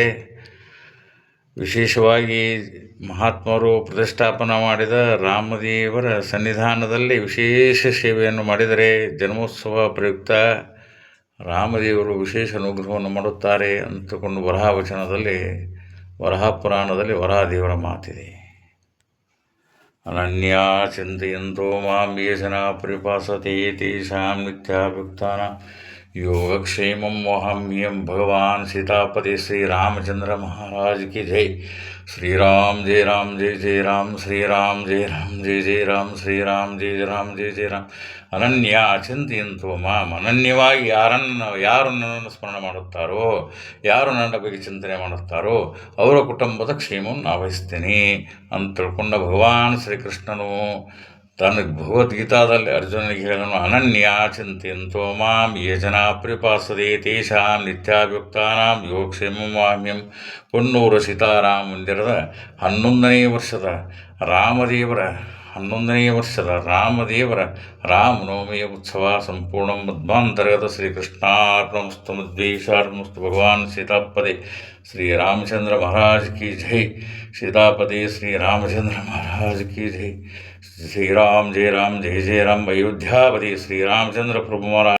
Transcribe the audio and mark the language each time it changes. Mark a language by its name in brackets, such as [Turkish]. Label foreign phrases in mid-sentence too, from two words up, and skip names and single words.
[Kannada] ವಿಶೇಷವಾಗಿ ಮಹಾತ್ಮರು ಪ್ರತಿಷ್ಠಾಪನೆ ಮಾಡಿದ ರಾಮದೇವರ ಸನ್ನಿಧಾನದಲ್ಲಿ ವಿಶೇಷ ಸೇವೆಯನ್ನು ಮಾಡಿದರೆ ಜನ್ಮೋತ್ಸವ ಪ್ರಯುಕ್ತ ರಾಮದೇವರು ವಿಶೇಷ ಅನುಗ್ರಹವನ್ನು ಮಾಡುತ್ತಾರೆ ಅಂತಕೊಂಡು ವರಾಹ ಪುರಾಣದಲ್ಲಿ ವರಾಹದೇವರ ಮಾತಿದೆ. [Sanskrit] ಅನನ್ಯಾ ಚಿಂತೆಯಂತೋ ಮಾಂ ಯೇ ಜನಾ ಪರಿಪಾಸತೆ ತೇಷಾಂ ನಿತ್ಯಾಭಿಯುಕ್ತಾನಾಂ ಯೋಗಕ್ಷೇಮಂ ವಹಾಮ್ಯಹಂ. [Hindi] ಭಗವಾನ್ सीतापति श्री रामचंद्र महाराज की जय. श्री राम जय राम जय जय राम. श्री राम जय राम जय जय राम. श्री राम जय राम जय जय राम. [Sanskrit] ಅನನ್ಯ ಚಿಂತೆಯಂತೋ ಮಾಂ. [Kannada] ಅನನ್ಯವಾಗಿ ಯಾರು ನನ್ನನ್ನು ಸ್ಮರಣೆ ಮಾಡುತ್ತಾರೋ, ಯಾರು ನನ್ನ ಬಗ್ಗೆ ಚಿಂತನೆ ಮಾಡುತ್ತಾರೋ ಅವರ ಕುಟುಂಬದ ಕ್ಷೇಮವನ್ನು ನಾ ವಹಿಸ್ತೇನೆ ಅಂತ ತಿಳ್ಕೊಂಡ ಭಗವಾನ್ ಶ್ರೀಕೃಷ್ಣನು ತನ್ನ ಭಗವದ್ಗೀತಾದಲ್ಲಿ ಅರ್ಜುನನಿಗೆ ಹೇಳನು, [Sanskrit] ಅನನ್ಯ ಚಿಂತೆಯಂತೋ ಮಾಂ ಯೇ ಜನಾ ಪರಿಪಾಸತೆ ತೇಷಾಂ ನಿತ್ಯಾಭಿಯುಕ್ತಾನಾಂ ಯೋಗಕ್ಷೇಮಂ ವಹಾಮ್ಯಹಂ. [Kannada] ಹೊನ್ನೂರು ಸೀತಾರಾಮ ಮಂದಿರದ 11ನೇ ವರ್ಷದ ರಾಮದೇವರ ರಾಮನವಮಿಯ ಉತ್ಸವ ಸಂಪೂರ್ಣ ಮಧ್ವಾಂತರ್ಗತ [Sanskrit] ಶ್ರೀಕೃಷ್ಣಾರ್ಪಣಮಸ್ತು ಮಧ್ವೇಶಾರ್ಪಣಮಸ್ತು. [Hindi] ಭಗವಾನ್ सीतापति श्री रामचंद्र महाराज की जय. सीतापति श्री रामचंद्र महाराज की जय. श्री राम जय राम जय जय राम. अयोध्यापति श्री रामचंद्र प्रभु महाराज.